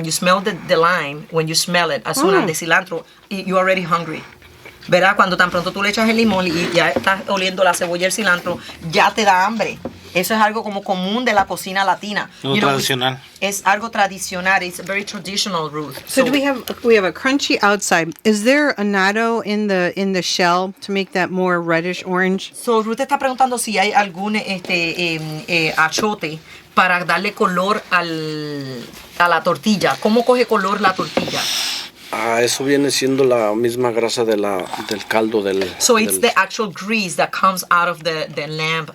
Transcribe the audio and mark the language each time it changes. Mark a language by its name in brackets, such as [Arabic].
[English] When you smell the lime, when you smell it, as soon as the cilantro, you're already hungry. [Spanish] ¿Verdad? Cuando tan pronto tú le echas el limón y ya estás oliendo la cebolla y el cilantro, ya te da hambre. Eso es algo como común de la cocina latina. Tradicional. Es algo tradicional. [English] It's a very traditional root. So do we have a crunchy outside? Is there annatto in the shell to make that more reddish orange? [Spanish] So Ruth está preguntando si hay algún achote para darle color a la tortilla. ¿Cómo coge color la tortilla? Eso viene siendo la misma grasa del caldo del. [English] So it's the actual grease that comes out of the lamb,